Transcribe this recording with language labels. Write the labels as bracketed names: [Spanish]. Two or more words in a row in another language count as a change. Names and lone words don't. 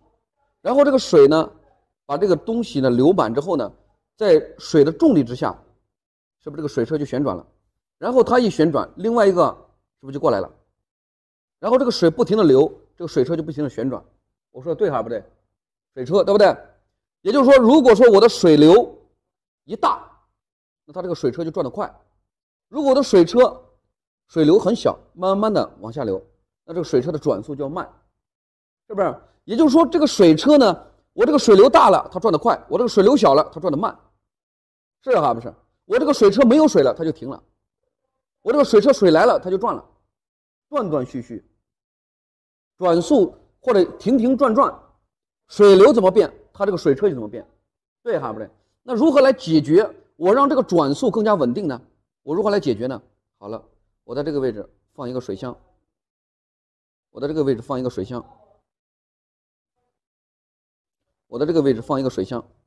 [Chinese] 然後這個水呢，把這個東西呢流滿之後呢，在水的重力之下。是不是這個水車就旋轉了？然後它一旋轉，另外一個是不是就過來了？然後這個水不停的流，這個水車就不停的旋轉。我說的對還是不對？水車對不對？也就是說，如果說我的水流一大，那它這個水車就轉得快；如果我的水流很小，慢慢的往下流，那這個水車的轉速就要慢，是不是？也就是說，這個水車呢，我這個水流大了，它轉得快；我這個水流小了，它轉得慢，是還不是？我這個水車沒有水了，它就停了；我這個水車水來了，它就轉了，斷斷續續，轉速或者停停轉轉，水流怎麼變，它這個水車就怎麼變，對還不對？那如何來解決我讓這個轉速更加穩定呢？我如何來解決呢？好了，我在這個位置放一個水箱，我在這個位置放一個水箱，我在這個位置放一個水箱。